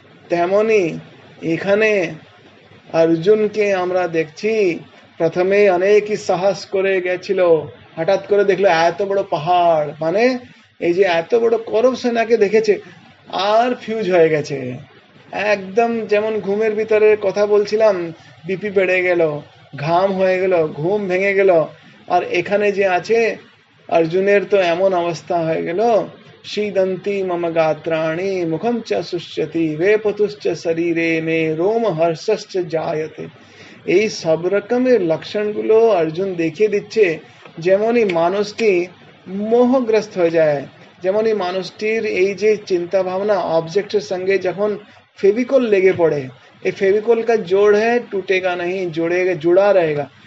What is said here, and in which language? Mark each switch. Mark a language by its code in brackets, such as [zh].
[bn] তেমনি এখানে অর্জুনকে আমরা দেখছি, প্রথমে অনেকই সাহস করে গেছিল, হঠাৎ করে দেখলো এত বড় পাহাড়, মানে এই যে এত বড় কৌরব সেনাকে দেখেছে আর ফিউজ হয়ে গেছে। একদম যেমন ঘুমের ভিতরে কথা বলছিলাম, বিপি বেড়ে গেল, ঘাম হয়ে গেল, ঘুম ভেঙে গেল। আর এখানে যে আছে অর্জুনের তো এমন অবস্থা হয়ে গেল, [sa] शीदंती मम गात्राणि मुखम च शुष्यति वेपतुश्च शरीरे मे रोम हर्षश्च जायते। [bn] এই সব রকমের লক্ষণগুলো অর্জুন দেখিয়ে দিচ্ছে। যেমনই মানুষটি মোহগ্রস্ত হয়ে যায়, যেমনই মানুষটির এই যে চিন্তা ভাবনা অবজেক্টের সঙ্গে যখন [hi] फेविकोल लेगे पड़े, ये फेविकोल का जोड़ है, टूटेगा नहीं, जोड़ेगा, जुड़ा रहेगा।